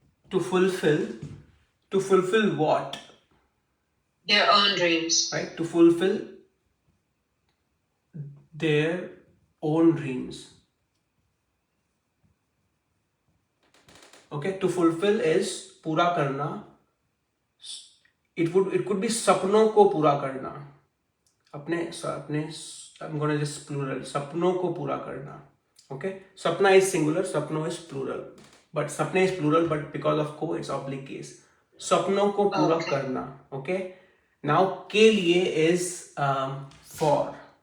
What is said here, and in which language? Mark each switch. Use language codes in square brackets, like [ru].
[en] To fulfill what? Their own dreams. Right? To fulfill their own dreams. Okay? To fulfill is [hi] पूरा करना. It could be सपनों को पूरा करना. [en] अपने I'm gonna just plural. [hi] सपनों को पूरा करना. Okay? [en] सपना is singular, सपनों is plural. But सपने is plural, but because of को it's oblique case. [hi] सपनों को पूरा करना. Okay? [en] Now [hi] के लिए [en] is for.